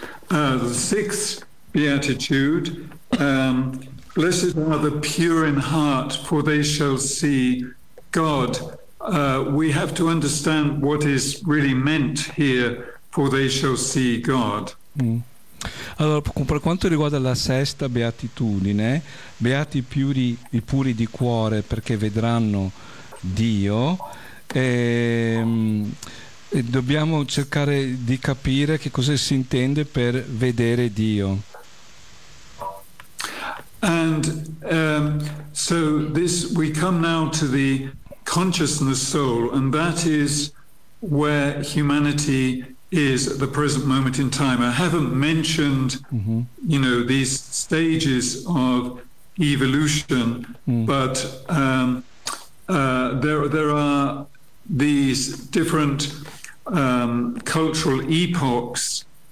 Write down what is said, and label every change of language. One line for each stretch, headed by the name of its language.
English: The sixth beatitude, blessed are the pure in heart, for they shall see God. We have to understand what is really meant here, for they shall see God.
Italian: Allora, per quanto riguarda la sesta beatitudine, beati i puri di cuore perché vedranno Dio, e dobbiamo cercare di capire che cosa si intende per vedere Dio.
English: And so this, we come now to the consciousness soul, and that is where humanity is at the present moment in time. I haven't mentioned, mm-hmm. you know, these stages of evolution, but there are these different cultural epochs.